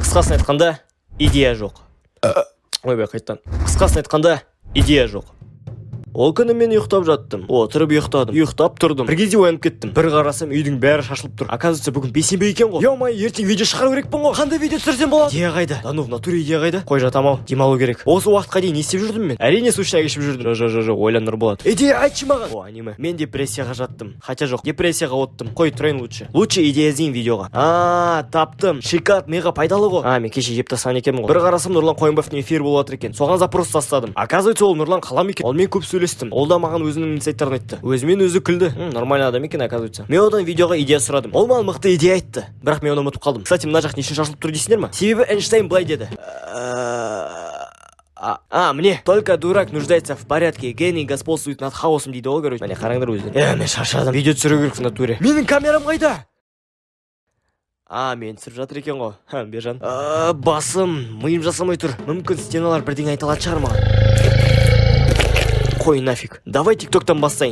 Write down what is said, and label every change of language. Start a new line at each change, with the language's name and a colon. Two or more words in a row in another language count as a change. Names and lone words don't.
Kazakh: Қысқасын айтқанда, идея жоқ. Ойбай, қайттан. Қысқасын айтқанда, идея жоқ. Ол күні мен ұйықтап жаттым. Отырып ұйықтадым. Ұйықтап тұрдым. Бір кезде оянып кеттім. Бір қарасам, үйдің бәрі шашылып тұр. Оказывается, бүгін бейсенбі екен ғой. Ё-май, ертең видео шығару керекпін ғой. Қандай видео түсірсем болады? Идея қайда?
Russian: Да ну, в натуре
Kazakh: идея қайда? Қой, жатам-ау. Демалу керек. Осы уақытқа дейін не істеп жүрдім мен? Әрине сушняк ішіп жүрдім. Жоқ, ойланыр болады. Идея айтшы маған. О, аниме. Мен депрессияға жаттым. Хотя жоқ, депрессияға оттым. Қой, тұрайын лучше. Лучше идея іздейін видеоға. Таптым. Шикат мега пайдалы ғой. Мен кеше жеп тастаған екенмін ғой. Бір қарасам, Нұрлан Қойынбаевтың эфирі болып жатыр екен. Соған запрос тастадым. Оказывается, ол Нұрлан қалам екен. Ол мен көп сөйлестім. Ол да маған өзінің инсайттарын айтты. Өзімен өзі күлді. Нормальный адам екен, оказывается. Мен одан видеоға идея сұрадым. Ол маған мықты идея айтты. Бірақ мен оны ұмытып қалдым. Кстати, мына жақ не үшін шашылып тұр дейсіңдер ма? Себебі Эйнштейн былай деді.
Russian: Мне только дурак нуждается в порядке, гений господствует над хаосом
Kazakh: дейді ғой, короче. Міне қараңдар өздері. Мен шаршадым. Видео түсіру керек
Russian: в натуре.
Kazakh: Менің камерам қайда? Мен түсіріп жатыр екен ғой. Бержан. Басым, миым жасамай тұр. Мүмкін стеналар бірдеңе айта алатын шығар маған. Қой нафиг. Давай тиктоктан бастайын.